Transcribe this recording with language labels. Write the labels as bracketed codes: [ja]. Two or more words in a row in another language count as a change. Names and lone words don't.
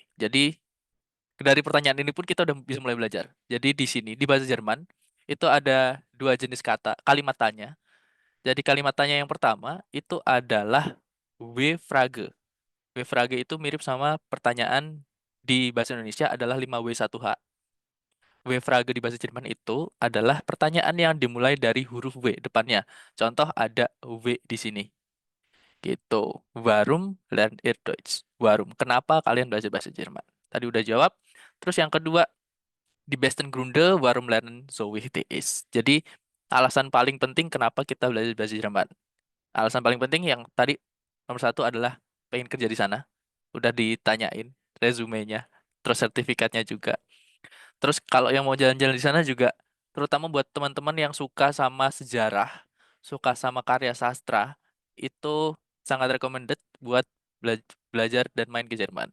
[id] Jadi dari pertanyaan ini pun kita udah bisa mulai belajar. Jadi di sini di bahasa Jerman itu ada dua jenis kata kalimat tanya. Jadi kalimat tanya yang pertama itu adalah W-Frage. W-Frage itu mirip sama pertanyaan di bahasa Indonesia adalah 5W1H. W-Frage di bahasa Jerman itu adalah pertanyaan yang dimulai dari huruf W depannya. Contoh ada W di sini. Gitu. [de] Warum lernt ihr Deutsch? Warum? [id] Kenapa kalian belajar bahasa Jerman? Tadi udah jawab. Terus yang kedua, [de] die besten Gründe, warum lernen so wichtig ist. [id] Jadi, alasan paling penting kenapa kita belajar bahasa Jerman. Alasan paling penting yang tadi nomor satu adalah pengen kerja di sana. Udah ditanyain resumenya, terus sertifikatnya juga. Terus kalau yang mau jalan-jalan di sana juga, terutama buat teman-teman yang suka sama sejarah, suka sama karya sastra, itu sangat recommended buat belajar dan main ke Jerman.